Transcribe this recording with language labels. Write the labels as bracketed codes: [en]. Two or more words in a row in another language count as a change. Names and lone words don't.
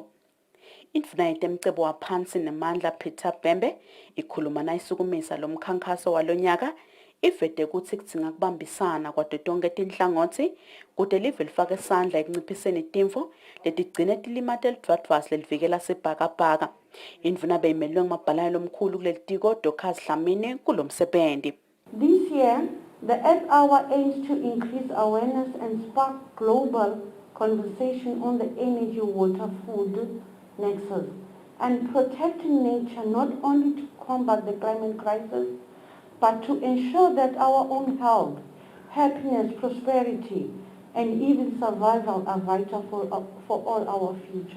[ss] Induna yetemcebo waphansi nemandla Peter Bembe ikhuluma nayisukumisa lomkhankaso walonyaka ivete kuthi kudzinga kubambisana kwato tonke tinhlangothi kude live lifake isandla ekunciphiseni timfo letigcine tilimata elidwadwasi lelivikela sibhakabhaka. Induna beyimelwe ngumabhalane lomkhulu kuleli tiko Dr. Slamini kulomsebenzi. [en] This year, the Earth Hour aims to increase awareness and spark global conversation on the energy, water, food nexus and protecting nature not only to combat the climate crisis, but to ensure that our own health, happiness, prosperity, and even survival are vital for all our futures.